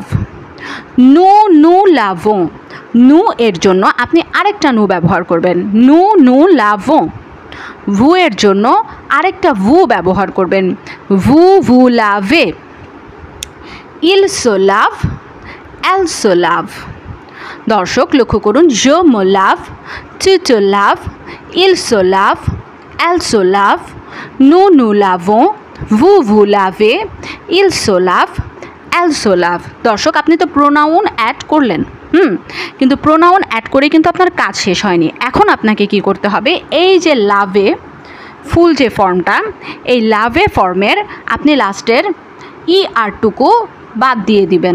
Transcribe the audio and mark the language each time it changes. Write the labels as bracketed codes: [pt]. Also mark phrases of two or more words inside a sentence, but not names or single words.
[fr] nous nous lavons, [bn] নু এর জন্য আপনি আরেকটা নু ব্যবহার করবেন, [fr] nous nous lavons. [bn] ভু এর জন্য আরেকটা ভু ব্যবহার করবেন, [fr] vous vous lavez. il se lave, elle se lave. [bn] দর্শক লক্ষ্য করুন, [fr] je me lave, tu te laves, il se lave, elle se lave, nous nous lavons, vous lavez, il se lave, elle se lave। [bn] দর্শক আপনি তো [en] pronoun add [bn] করলেন, কিন্তু [en] pronoun add [bn] করে কিন্তু আপনার কাজ শেষ হয়নি। এখন আপনাকে কি করতে হবে, এই যে লাভে ফুল যে ফর্মটা, এই লাভে ফর্মের আপনি লাস্টের ই আরটুকু বাদ দিয়ে দিবেন।